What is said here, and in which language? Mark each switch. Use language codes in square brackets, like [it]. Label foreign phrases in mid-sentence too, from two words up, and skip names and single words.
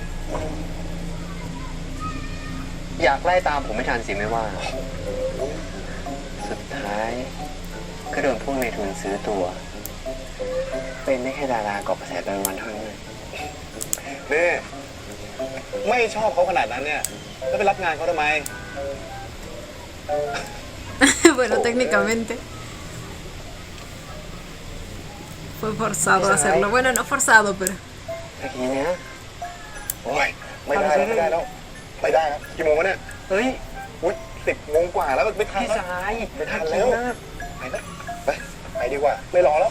[th] อยากไล่ตามผมไม่ทันสิไม่ว่า สุดท้าย ก็โดนพวกในทุนซื้อตัว เป็นได้แค่ดาราเกาะกระแสเป็นวันเท่านั้น นี่ ไม่ชอบเขาขนาดนั้นเนี่ย แล้วไปรับงานเขาทำไม [es] Bueno, técnicamente. Fue forzado a hacerlo. Bueno, no forzado, pero. [th] เมื่อกี้เนี้ยโอ้ยไม่ได้แล้วไม่ได้แล้วไม่ได้นะกี่โมงวะเนี่ย เฮ้ย อุ้ย10 โมงกว่าแล้วไม่ทัน พี่ แล้ว ชาย ไม่ทันแล้วไปนะไปดีกว่าไม่รอแล้ว